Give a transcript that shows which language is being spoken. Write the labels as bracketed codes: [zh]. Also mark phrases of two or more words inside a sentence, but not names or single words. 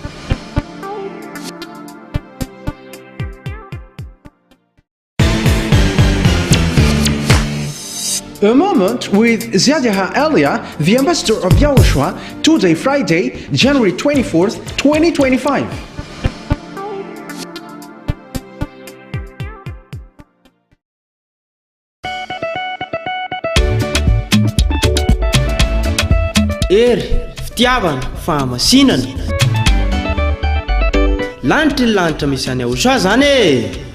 [en] A moment with YAHVAH Elia, the ambassador of YAHOSHUAH, today Friday, January 24th, 2025. [mg] Ery fitiavana fahamasinana lanitra ny lanitra misy any YAHOSHUAH zany e.